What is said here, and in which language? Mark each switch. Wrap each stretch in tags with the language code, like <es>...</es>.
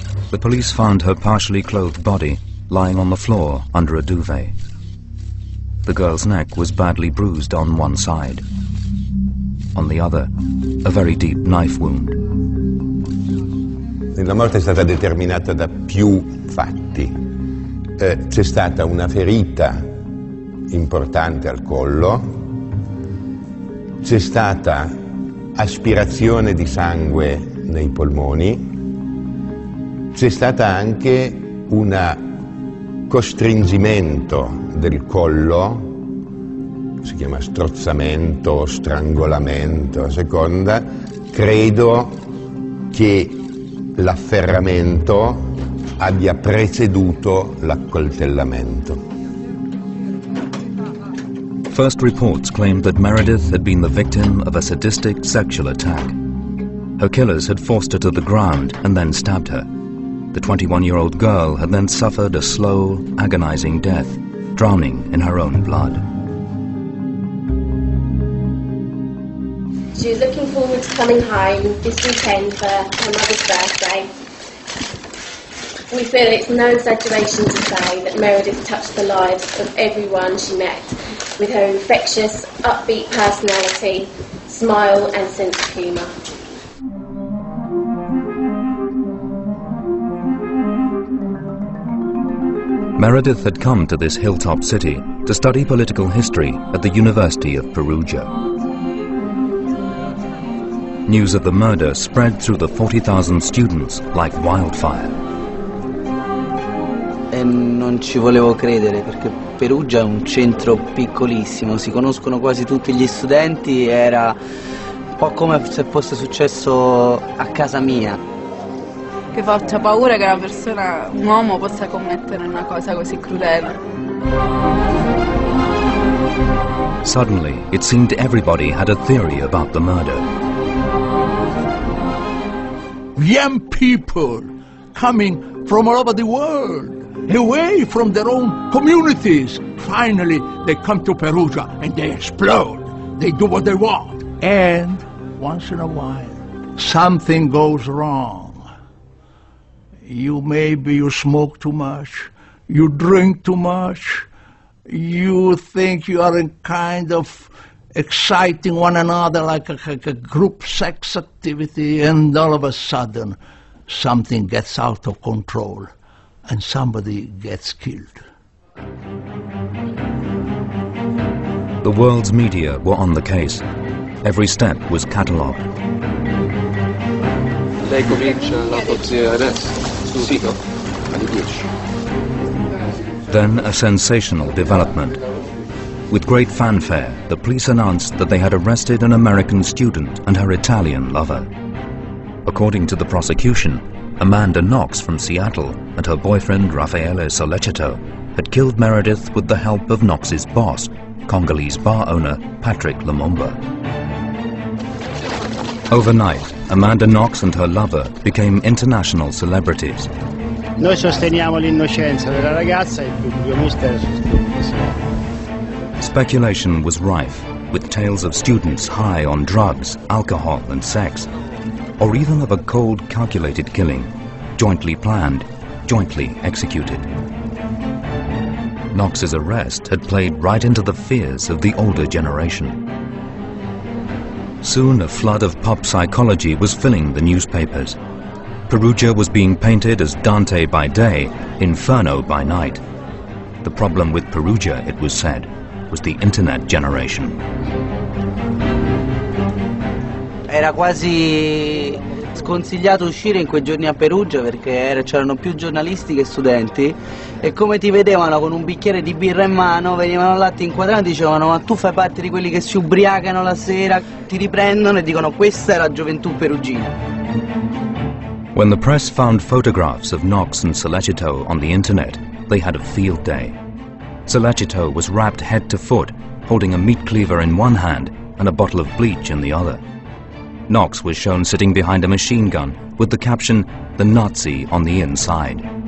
<en>The police found her partially clothed body lying on the floor under a duvet. The girl's neck was badly bruised on one side. On the other, a very deep knife wound.</en> <it>La morte è stata determinata da più fatti. C'è stata una ferita importante al collo, c'è stata aspirazione di sangue nei polmoni, c'è stata anche un costringimento del collo, si chiama strozzamento, strangolamento, a seconda. Credo che l'afferramento abbia preceduto l'accoltellamento.</it> <en>First reports claimed that Meredith had been the victim of a sadistic sexual attack. Her killers had forced her to the ground and then stabbed her. The 21-year-old girl had then suffered a slow, agonizing death, drowning in her own blood. She was looking forward to coming home this weekend for her mother's birthday. We feel it's no exaggeration to say that Meredith touched the lives of everyone she met with her infectious, upbeat personality, smile and sense of humour. Meredith had come to this hilltop city to study political history at the University of Perugia. News of the murder spread through the 40,000 students like wildfire.</en> <it>E non ci volevo credere perché Perugia è un centro piccolissimo, si conoscono quasi tutti gli studenti, era un po' come se fosse successo a casa mia. Che faccia paura che una persona, un uomo, possa commettere una cosa così crudele.</it> <en>Suddenly, it seemed everybody had a theory about the murder. Young people coming from all over the world, away from their own communities. Finally, they come to Perugia and they explode. They do what they want. And once in a while, something goes wrong. Maybe you smoke too much, you drink too much, you think you are in kind of exciting one another like a group sex activity, and all of a sudden something gets out of control and somebody gets killed. The world's media were on the case. Every step was catalogued.</en> <it>Lei comincia l'autopsia adesso? Sì, alle 10.</it> <en>Then a sensational development. With great fanfare, the police announced that they had arrested an American student and her Italian lover. According to the prosecution, Amanda Knox from Seattle and her boyfriend Raffaele Sollecito had killed Meredith with the help of Knox's boss, Congolese bar owner Patrick Lumumba. Overnight, Amanda Knox and her lover became international celebrities.</en> <it>Noi sosteniamo l'innocenza della ragazza e il pubblico ministero sostiene.</it> <en>Speculation was rife, with tales of students high on drugs, alcohol and sex, or even of a cold, calculated killing, jointly planned, jointly executed. Knox's arrest had played right into the fears of the older generation. Soon a flood of pop psychology was filling the newspapers. Perugia was being painted as Dante by day, Inferno by night. The problem with Perugia, it was said, was the internet generation.</en> <it>Era quasi sconsigliato uscire in quei giorni a Perugia perché c'erano più giornalisti che studenti e come ti vedevano con un bicchiere di birra in mano venivano là, ti inquadravano e dicevano: ma tu fai parte di quelli che si ubriacano la sera, ti riprendono e dicono questa è la gioventù perugina.</it> <en>When the press found photographs of Knox and Sollecito on the internet, they had a field day. Sollecito was wrapped head to foot, holding a meat cleaver in one hand and a bottle of bleach in the other. Knox was shown sitting behind a machine gun with the caption, "The Nazi on the inside."</en>